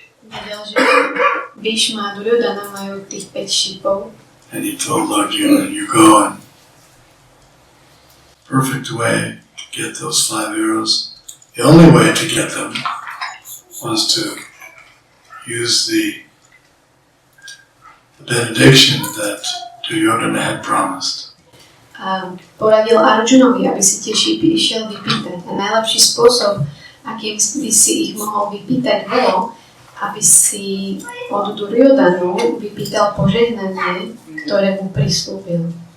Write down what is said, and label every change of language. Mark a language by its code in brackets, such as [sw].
[sk] Vedel, že Bhishma a Duryodhana majú tých 5 šípov. [en] And he told Arjuna, you go in perfect way to get those 5 arrows. The only way to get them was to use the benediction that Duryodhana had promised. [sk] A poradil Arjunovi, aby si tie šípy išiel vypýtať. A najlepší spôsob, akým by si ich mohol vypýtať, bolo, aby si od Duryodhanu vypýtal požehnanie, ktoré mu prislúbil.